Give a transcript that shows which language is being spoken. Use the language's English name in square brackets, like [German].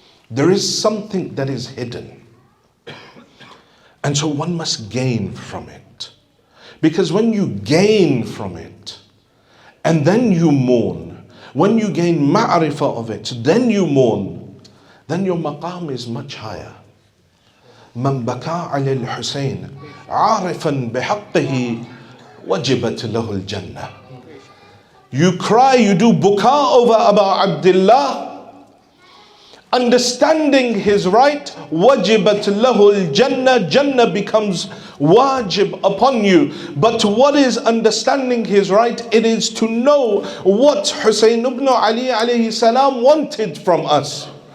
[English] There is something that is hidden. And so one must gain from it. Because when you gain from it, and then you mourn, when you gain ma'rifah of it, then you mourn, then your maqam is much higher. [Arabic] من بكى على الحسين عارفا بحقه وجبت له الجنة. [English] You cry, you do buka over Abu Abdullah, understanding his right, [Arabic] wajibat lahul jannah, [English] jannah becomes wajib upon you. But what is understanding his right? It is to know what Hussein ibn Ali alayhi salam wanted from us.